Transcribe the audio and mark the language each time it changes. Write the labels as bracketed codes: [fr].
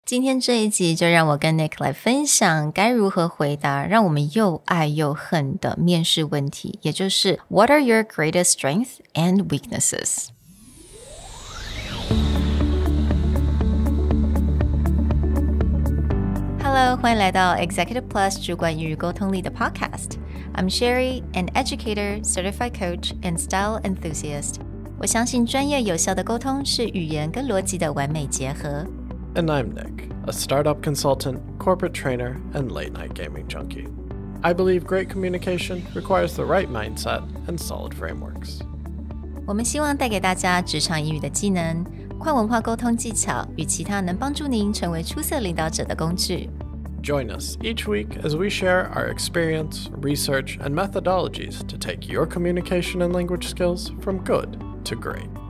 [zh] 今天这一集就让我跟 Nick 来分享该如何回答让我们又爱又恨的面试问题，也就是 [en] What are your greatest strengths and weaknesses? [zh] Hello, 欢迎来到 Executive Plus 主管与沟通力的 Podcast. [en] I'm Sherry, an educator, certified coach, and style enthusiast. [zh] 我相信专业有效的沟通是语言跟逻辑的完美结合。 [en] And I'm Nick, a startup consultant, corporate trainer, and late-night gaming junkie. I believe great communication requires the right mindset and solid frameworks. [zh] 我们希望带给大家职场英语的技能、跨文化沟通技巧与其他能帮助您成为出色领导者的工具。 [en] Join us each week as we share our experience, research, and methodologies to take your communication and language skills from good to great.